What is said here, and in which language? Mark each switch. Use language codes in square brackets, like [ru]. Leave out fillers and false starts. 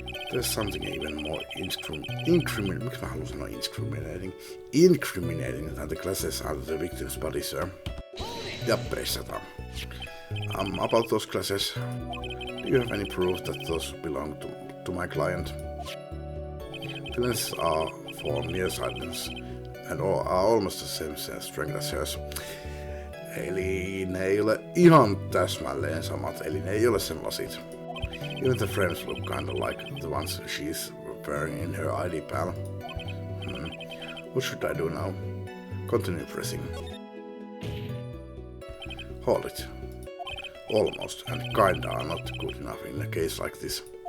[en] There's something even more incriminating than the glasses under the victim's body, sir. [fi] Ja pressataan. [en] About those glasses, do you have any proof that those belong to my client? The lenses are for nearsightedness and are almost the same strength as hers. [fi] Eli ne ei ole ihan täsmälleen samat, eli ne ei ole sen lasit. [en] Even the frames look kinda like the ones she's wearing in her ID pal. What should I do now? Continue pressing. Hold it. Almost, and kinda are not good enough in a case like this.